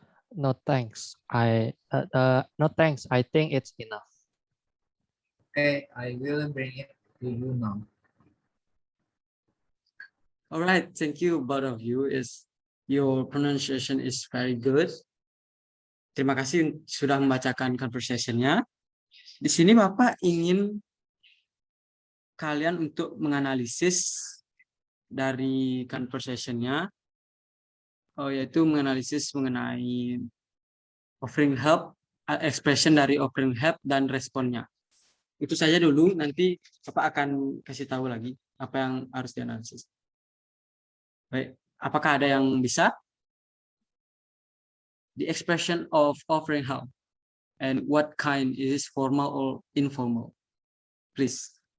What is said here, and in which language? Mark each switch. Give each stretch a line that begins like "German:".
English: No thanks. No thanks. I think it's enough. Okay, I will bring it to you now. All right, thank you both of you. Your pronunciation is very good.
Indonesian: Terima kasih sudah membacakan conversation-nya. Di sini Bapak ingin kalian untuk menganalisis dari conversation-nya, yaitu menganalisis mengenai offering help, expression dari offering help dan responnya. Itu saja dulu, nanti Bapak akan kasih tahu lagi apa yang harus dianalisis. Baik, apakah ada yang bisa?
English: The expression of offering help and what kind is formal or informal? Please.